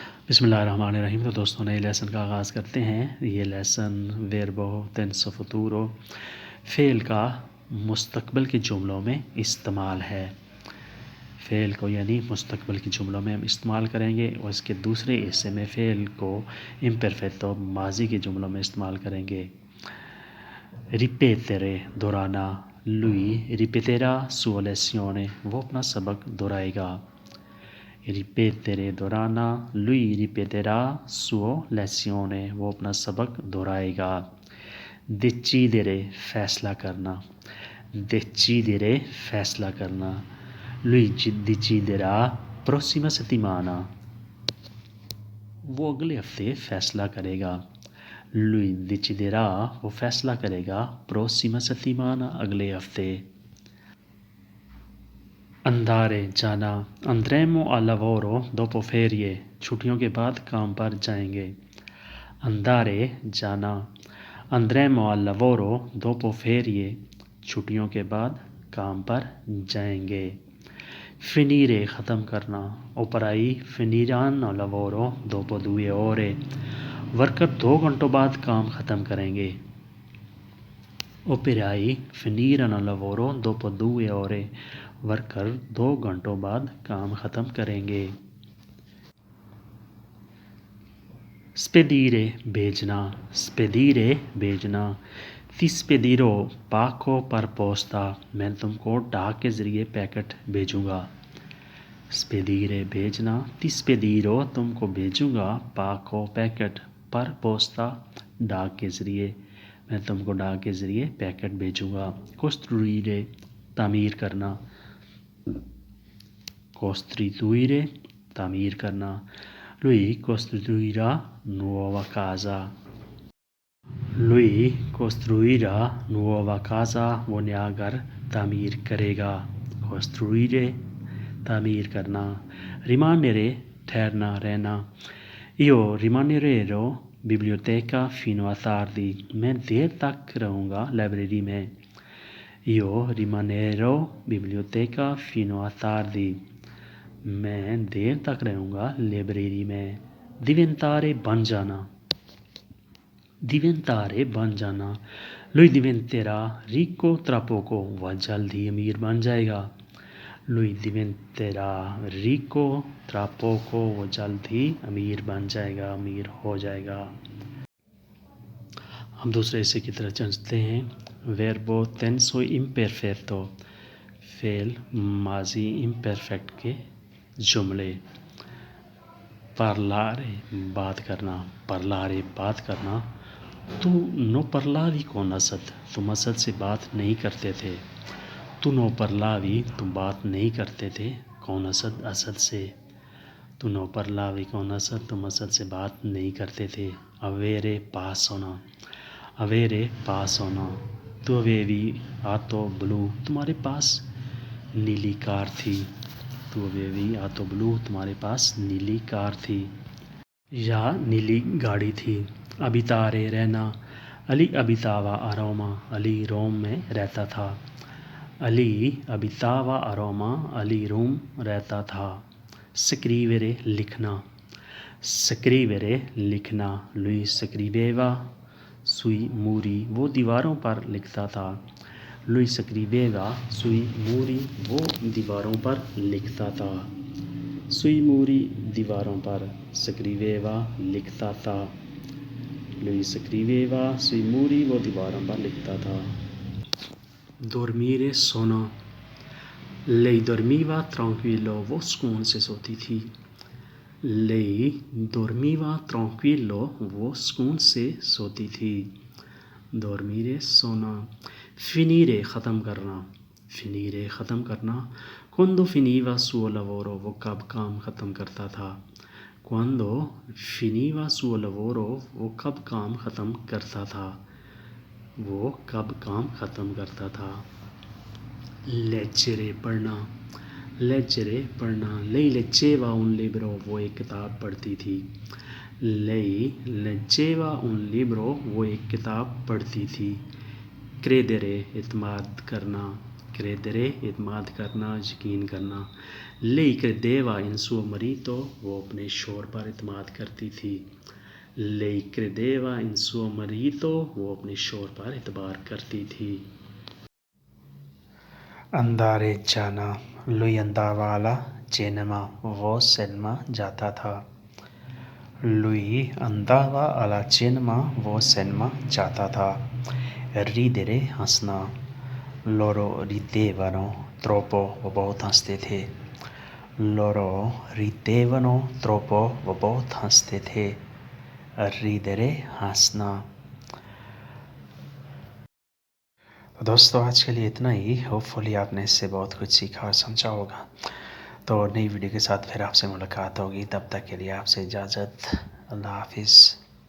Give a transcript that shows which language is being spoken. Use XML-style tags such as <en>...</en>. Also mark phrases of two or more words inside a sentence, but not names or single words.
<ur>بسم اللہ الرحمن الرحیم۔ تو دوستو نئے لیسن کا آغاز کرتے ہیں۔ یہ لیسن</ur> <it>verbo tenso futuro</it> <ur>فعل کا مستقبل کے جملوں میں استعمال ہے. فعل کو یعنی مستقبل کے جملوں میں ہم استعمال کریں گے اور اس کے دوسرے حصے میں فعل کو امپرفیکٹو ماضی کے جملوں میں استعمال کریں گے. रिपेtere दोहराना,</ur> <it>lui ripeterà sua lezione,</it> <ur>وہ اپنا سبق دہرائے گا. रिपेtere दोहराना,</ur> <it>lui ripeterà sua lezione,</it> <ur>وہ اپنا سبق دہرائے گا. decidere فیصلہ کرنا, decidere فیصلہ کرنا,</ur> <it>lui deciderà prossima settimana,</it> <ur>وہ اگلے ہفتے فیصلہ کرے گا.</ur> <it>lui deciderà,</it> <ur>وہ فیصلہ کرے گا,</ur> <it>prossima settimana,</it> <ur>اگلے ہفتے. अंधारे जाना,</ur> <it>andremo al lavoro dopo ferie,</it> <ur>چھٹیوں کے بعد کام پر جائیں گے. अंधारे जाना,</ur> <it>andremo al lavoro dopo ferie,</it> <ur>چھٹیوں کے بعد کام پر جائیں گے. finire ختم کرنا,</ur> <it>operai finiranno al lavoro dopo 2 ore,</it> <ur>ورکر 2 گھنٹوں بعد کام ختم کریں گے.</ur> <it>operai finiranno al lavoro dopo 2 ore,</it> <ur>ورکر 2 گھنٹوں بعد کام ختم کریں گے. spedire भेजना, spedire भेजना,</ur> <it>ti spedirò pacco per posta,</it> <ur>میں تم کو ڈاک کے ذریعے پیکٹ بھیجوں گا. spedire भेजना,</ur> <it>ti spedirò</it> <ur>تم کو بھیجوں گا, pacco पैकेट,</ur> <it>per posta</it> <ur>ڈاک کے ذریعے، میں تم کو ڈاک کے ذریعے پیکٹ بھیجوں گا. costruire تعمیر کرنا, costituire تعمیر کرنا,</ur> <it>lui costruirà nuova casa, lui costruirà nuova casa,</it> <ur>وہ نیا گھر تعمیر کرے گا. costruire تعمیر کرنا. rimanere ٹھہرنا رہنا,</ur> <it>io rimanerò biblioteca fino a tardi,</it> <ur>میں دیر تک رہوں گا لائبریری میں.</ur> <it>io rimanerò biblioteca fino a tardi,</it> <ur>میں دیر تک رہوں گا لائبریری میں. diventare بن جانا, diventare بن جانا,</ur> <it>lui diventerà ricco tra poco,</it> <ur>وہ جلد ہی امیر بن جائے گا.</ur> <it>lui diventerà ricco tra poco,</it> <ur>وہ جلد ہی امیر بن جائے گا، امیر ہو جائے گا. ہم دوسرے حصے کی طرف چلتے ہیں.</ur> <it>verbo tenso imperfetto,</it> <ur>فعل ماضی امپرفیکٹ کے جملے. parlare بات کرنا, parlare بات کرنا,</ur> <it>tu no parlavi con Asad,</it> <ur>تم اسد سے بات نہیں کرتے تھے.</ur> <it>tu no parlavi,</it> <ur>تم بات نہیں کرتے تھے، کون اسد، اسد سے.</ur> <it>tu no parlavi con Asad,</it> <ur>تم اسد سے بات نہیں کرتے تھے. avere پاس ہونا, avere پاس ہونا,</ur> <it>tu avevi auto blu,</it> <ur>تمہارے پاس نیلی کار تھی.</ur> <it>tu avevi auto blu,</it> <ur>تمہارے پاس نیلی کار تھی یا نیلی گاڑی تھی.</ur> <it>abitare रहना, अली abitava a Roma,</it> <ur>علی روم میں رہتا تھا.</ur> <it>अली abitava a Roma,</it> <ur>علی روم رہتا تھا.</ur> <it>scrivere लिखना, scrivere लिखना, lui scriveva sui muri,</it> <ur>وہ دیواروں پر لکھتا تھا.</ur> <it>lui scriveva sui muri,</it> <ur>وہ دیواروں پر لکھتا تھا.</ur> <it>sui muri</it> <ur>دیواروں پر, scriveva لکھتا تھا.</ur> <it>lui scriveva sui muri,</it> <ur>وہ دیواروں پر لکھتا تھا.</ur> <it>dormire सोना, lei dormiva tranquillo,</it> <ur>وہ سکون سے سوتی تھی.</ur> <it>lei dormiva tranquillo,</it> <ur>وہ سکون سے سوتی تھی. dormire सोना। finire ختم کرنا, finire ختم کرنا,</ur> <it>quando finiva suo lavoro,</it> <ur>وہ کب کام ختم کرتا تھا.</ur> <it>quando finiva suo lavoro,</it> <ur>وہ کب کام ختم کرتا تھا، وہ کب کام ختم کرتا تھا.</ur> <it>leggere पढ़ना, leggere पढ़ना, lei leggeva un libro,</it> <ur>وہ ایک کتاب پڑھتی تھی.</ur> <it>lei leggeva un libro,</it> <ur>وہ ایک کتاب پڑھتی تھی. credere اطمینان کرنا, credere اعتماد کرنا، یقین کرنا.</ur> <it>lei credeva in suo marito,</it> <ur>وہ اپنے شوہر پر اعتماد کرتی تھی.</ur> <it>lei credeva in suo marito,</it> <ur>وہ اپنے شوہر پر اعتبار کرتی تھی. अंदारे जाना,</ur> <it>lui andava alla cinema,</it> <ur>وہ سینما جاتا تھا.</ur> <it>lui andava alla cinema,</it> <ur>وہ سینما جاتا تھا.</ur> <it>ridere हंसना, loro ridevano troppo,</it> <ur>وہ بہت ہنستے تھے.</ur> <it>loro ridevano troppo,</it> <ur>وہ بہت ہنستے تھے. ridere हंसना। تو دوستو آج کے لیے اتنا ہی. ہوپفلی آپ نے اس سے بہت کچھ سیکھا اور سمجھا ہوگا۔ تو نئی ویڈیو کے ساتھ پھر آپ سے ملاقات ہوگی. تب تک کے لیے آپ سے اجازت۔ اللہ حافظ.</ur>